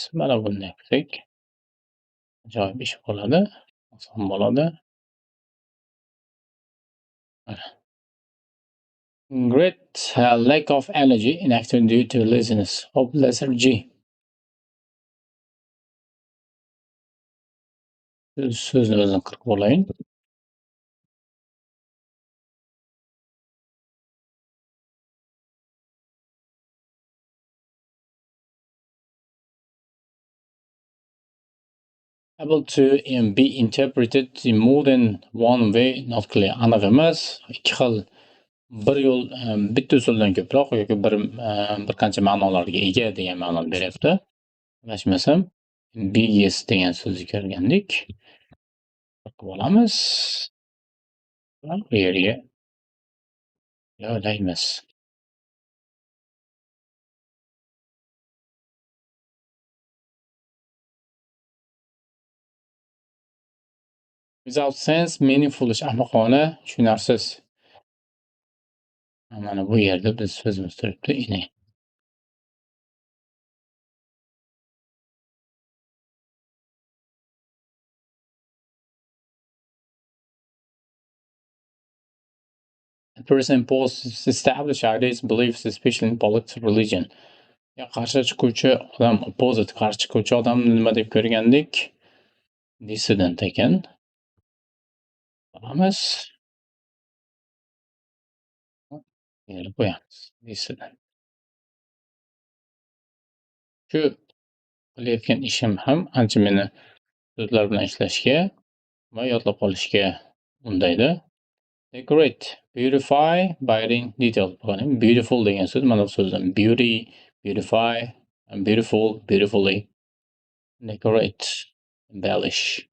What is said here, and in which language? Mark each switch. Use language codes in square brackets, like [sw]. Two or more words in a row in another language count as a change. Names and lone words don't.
[uz] Mana bunday qilsak ajoyib ish bo'ladi. Oson bo'ladi. [en] Great lack of energy, inactive due to laziness. Of lethargy. [uz] So'zni o'zini qirqib olayin. [en] Able to be interpreted in more than one way, not clear. [uz] Aniq emas, ikki xil, bir yo'l, bitta usuldan ko'proq yoki bir qancha ma'nolarga ega degan ma'noni beryapti. Adashmasam, ambiguous degan so'zni ko'rgandik. Qirqib olamiz. Bu yerga joylaymiz. [en] Without sense, meaning, foolish, [uz] ahmoqona, tushunarsiz. Mana bu yerda biz so'zimiz turibdi. [en] Inane. A person poses established ideas, beliefs, especially in politics, religion. [uz] Qarshi chiquvchi odam, opposite, qarshi chiquvchi odamni nima deb ko'rgandik? Dissident ekan. Olamiz. Yerga qo'yamiz. Dissident. Shu qilayotgan ishim ham ancha meni so'zlar bilan ishlashga va yodlab qolishga undaydi. [en] Decorate, beautify by adding detail. [uz] Beautiful degan so'z mana bu so'zdan. [en] Beauty, beautify, beautiful, beautifully. Decorate, embellish.